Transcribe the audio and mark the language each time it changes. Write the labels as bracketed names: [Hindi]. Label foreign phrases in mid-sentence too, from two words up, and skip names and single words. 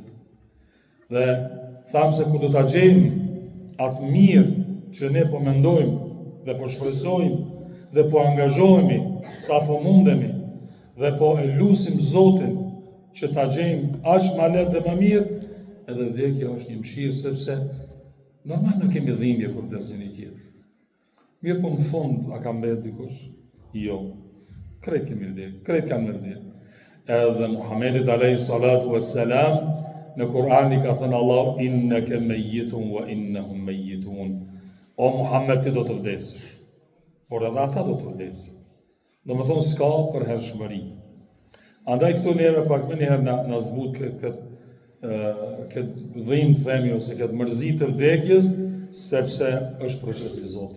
[Albanian] Dhe thamë se ku do ta gjejmë atë mirë që ne po mendojmë dhe po shpresojmë dhe po angazhohemi sa po mundemi dhe po e lusim Zotin që ta gjejmë aq më lehtë dhe më mirë, edhe vdekja është një mëshirë, sepse normal nuk kemi dhimbje kur vdes njëri tjetër. Mirë po në fund a ka mbet dikush? Jo. Krejt kemi vdekje, krejt kanë vdekje. Edhe Muhammedit [Arabic] عليه الصلاة والسلام [Albanian] në Kur'an i ka thënë Allah [Arabic] إنك ميت وإنهم ميتون. [Albanian] O Muhammed, ti do të vdesësh, por edhe ata do të vdesin. Do më thonë s'ka për hershmëri. Andaj këtu neve pak më njëherë na zbut këtë dhimbje themi ose këtë mërzi të vdekjes, sepse është procesi i Zotit.